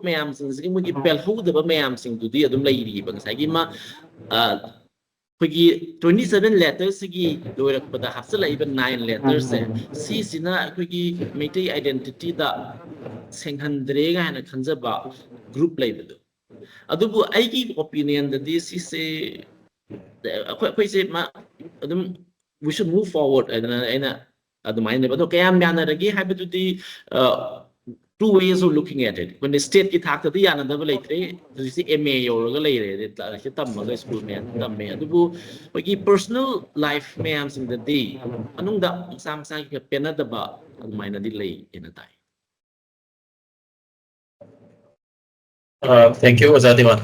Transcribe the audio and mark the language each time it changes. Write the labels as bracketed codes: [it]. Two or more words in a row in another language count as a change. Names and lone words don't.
[mni] ꯃꯌꯥꯝꯁꯤꯡꯁꯤꯒꯤ ꯃꯣꯏꯒꯤ ꯄꯦꯜꯍꯧꯗꯕ ꯃꯌꯥꯝꯁꯤꯡꯗꯨꯗꯤ ꯑꯗꯨꯝ ꯂꯩꯔꯤꯕ ꯉꯁꯥꯏꯒꯤ ꯑꯩꯈꯣꯏꯒꯤ 27 ꯂꯦꯇꯔꯁꯤꯒꯤ ꯂꯣꯏꯔꯛꯄꯗ ꯍꯥꯞꯆꯤꯜꯂꯛꯏꯕ 9 ꯂꯦꯇꯔꯁꯦ ꯁꯤꯁꯤꯅ ꯑꯩꯈꯣꯏꯒꯤ ꯃꯩꯇꯩ ꯑꯥꯏꯗꯦꯟꯇꯤꯇꯤꯗ ꯁꯦꯡꯍꯟꯗ꯭ꯔꯦ ꯀꯥꯏꯅ ꯈꯟꯖꯕ ꯒ꯭ꯔꯨꯞ ꯂꯩꯕꯗꯣ ꯑꯗꯨꯕꯨ ꯑꯩꯒꯤ ꯑꯣꯄꯤꯅꯤꯌꯟꯗꯗꯤ ꯁꯤꯁꯦ ꯑꯩꯈꯣꯏꯁꯦ ꯑꯗꯨꯝ ꯋꯤ ꯁꯨꯗ [en] move forward [mni] ꯍꯥꯏꯗꯅ ꯑꯩꯅ ꯑꯗꯨꯃꯥꯏꯅ ꯑꯗꯣ ꯀꯌꯥꯝ ꯌꯥꯅꯔꯒꯦ ꯍꯥꯏꯕꯗꯨꯗꯤ [en] two ways of looking at it when [mni] ꯁ꯭ꯇꯦꯠꯀꯤ ꯊꯥꯛꯇꯗꯤ ꯌꯥꯅꯗꯕ ꯂꯩꯇ꯭ꯔꯦ ꯍꯧꯖꯤꯛꯁꯤ MA ꯌꯧꯔꯒ ꯂꯩꯔꯦ ꯂꯥꯏꯔꯤꯛꯁꯦ ꯇꯝꯃꯒ ꯁ꯭ꯀꯨꯜ ꯃꯌꯥꯝ ꯇꯝꯃꯦ ꯑꯗꯨꯕꯨ ꯑꯩꯈꯣꯏꯒꯤ [en] personal life [mni] ꯃꯌꯥꯝꯁꯤꯡꯗꯗꯤ ꯃꯅꯨꯡꯗ ꯃꯁꯥ ꯃꯁꯥꯒꯤ ꯄꯦꯟꯅꯗꯕ ꯑꯗꯨꯃꯥꯏꯅꯗꯤ ꯂꯩ ꯍꯥꯏꯅ ꯇꯥꯏ [en] Thank you, Oza Diwan.